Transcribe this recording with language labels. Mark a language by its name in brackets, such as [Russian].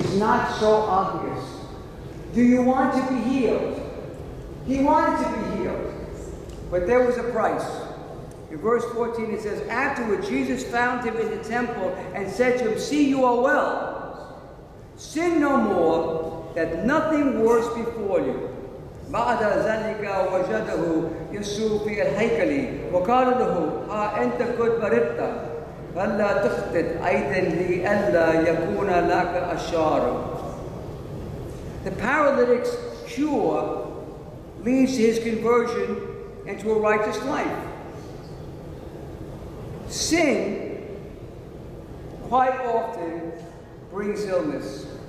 [English] It's not so obvious. Do you want to be healed? He wanted to be healed. But there was a price. In verse 14 it says, afterward Jesus found him in the temple and said to him, see, you are well. Sin no more, that nothing worse befall you. [Arabic] بعد ذلك وجده يسوع في الهيكل وقال له ها أنت قد مرضت فلا تخطئ أيضا لئلا يكون لك أشار. [English] The paralytic's cure leads to his conversion into a righteous life. Sin quite often brings illness.